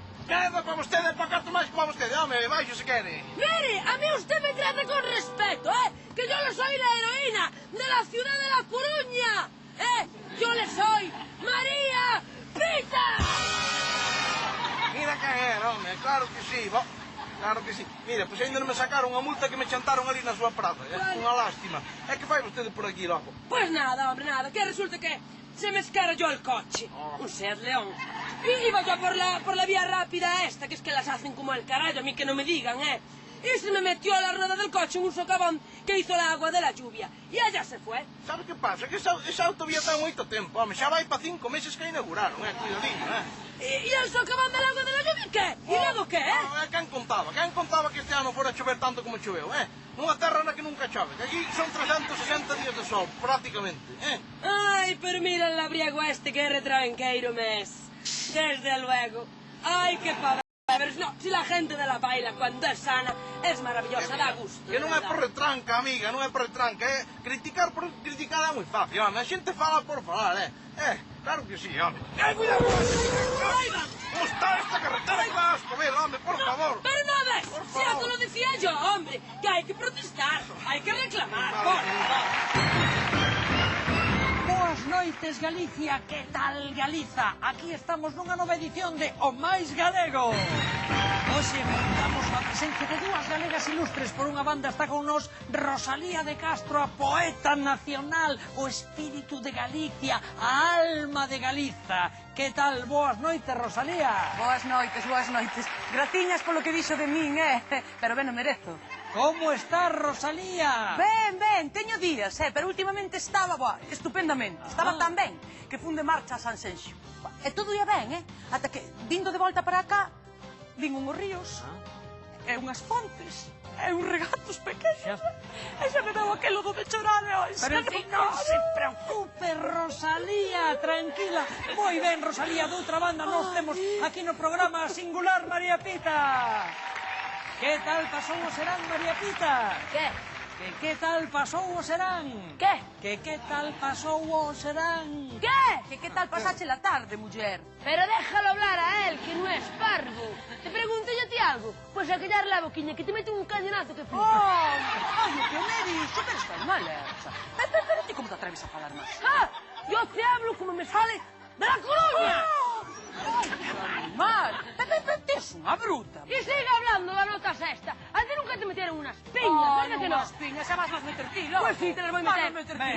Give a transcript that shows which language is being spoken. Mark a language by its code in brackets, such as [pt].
[gl] Queda para vostede, para canto máis para vostede. Home, baixo se quere. [es] Mire, a mí usted me trata con respeto, Que yo le soy la heroína de la ciudad de La Coruña, Yo le soy María Pita. [gl] Mira que é, home, claro que sí, claro que sí. Mira, pois ainda non me sacaron a multa que me chantaron ali na súa praza, Unha lástima. É que fai vostede por aquí, loco? [es] Pues nada, hombre, nada, que resulta que se me escaralló el coche. Un Seat León. Y iba yo por la vía rápida esta, que es que las hacen como el carajo, a mí que no me digan, Y se me metió a la rueda del coche un socavón que hizo el agua de la lluvia. Y allá se fue. [gl] Sabe que pasa? Que esa autovía ten moito tempo, home, xa vai pa 5 meses que a inauguraron, cuidadinho, [es] ¿Y el socavón del agua de la lluvia qué? ¿Y luego qué, [gl] Quen contaba que este ano fora chover tanto como choveu, Nunha terra na que nunca chove, que aquí son 360 días de sol, prácticamente, [es] Ay, pero mira el labriego este que retravenqueiro mes. Desde luego. Ay, qué pavés. No, si la gente de la baila cuando es sana es maravillosa, da gusto. [gl] Que non é por retranca, amiga, non é por retranca, Criticar por criticar é moi fácil, home, a xente fala por falar, Claro que sí, home. Cuidado! Como está esta carretera? Aí vas, comer, home, por favor. [es] Pero no ves, si ya te lo decía yo, hombre, que hay que protestar, hay que reclamar, por favor. [gl] Boas noites, Galicia, que tal Galiza? Aquí estamos nunha nova edición de O Máis Galego. Hoxe damos a presencia de dúas galegas ilustres. Por unha banda está con nos Rosalía de Castro, a poeta nacional, o espírito de Galicia, a alma de Galiza. Que tal? Boas noites, Rosalía. Boas noites, boas noites. Gratiñas polo que dixo de min, pero ben o merezo. Como estás, Rosalía? Ben, teño días, pero últimamente estaba, estupendamente. Estaba tan ben que fun de marcha a San Xenxo. E todo ia ben, ata que, vindo de volta para cá, vin unhos ríos, e unhas fontes, e uns regatos pequenos. E xa me deu aquelo do de chorar, Pero en fin, non se preocupe, Rosalía, tranquila. Moi ben, Rosalía, doutra banda, nós temos aquí no programa a singular María Pita. Que tal pasou o serán, María Pita? Que tal pasou o serán? Que tal pasou o serán? Que tal pasache la tarde, muller? [es] Pero déjalo hablar a él, que no es parvo. Te pregunto yo a ti algo. Pues a callar la boquiña, que te mete un cañonazo que flipas. [gl] Ai, o que me dixo, pero está mal, Pero ti como te atreves a falar máis? [es] Yo te hablo como me sale de la Coruña. [gl] Mal, tes unha bruta. [es] Y sigue hablando la nota sexta. A ti nunca te metieron unas piñas, ¿verdad que no? [gl] Unhas piñas, xa vas meter ti, loco. [es] Pues sí, te las voy a meter.